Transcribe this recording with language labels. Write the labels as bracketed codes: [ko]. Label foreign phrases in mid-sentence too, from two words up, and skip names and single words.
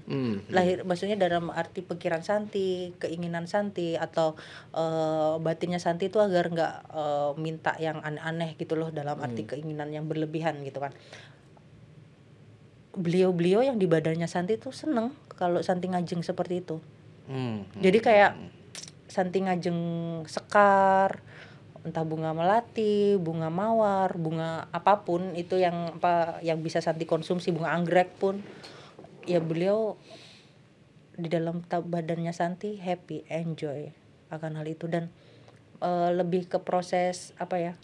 [id] Lahir maksudnya dalam arti pikiran Santi, keinginan Santi, atau batinnya Santi itu agar nggak minta yang aneh-aneh gitu loh, dalam arti keinginan yang berlebihan gitu kan. Beliau-beliau yang di badannya Santi itu seneng kalau Santi ngajeng seperti itu. Jadi kayak Santi [ban] ngajeng sekar, [id] entah bunga melati, bunga mawar, bunga apapun itu yang bisa Santi konsumsi, bunga anggrek pun, ya beliau di dalam badannya Santi [en] happy, enjoy [id] akan hal itu. Dan lebih ke proses apa ya,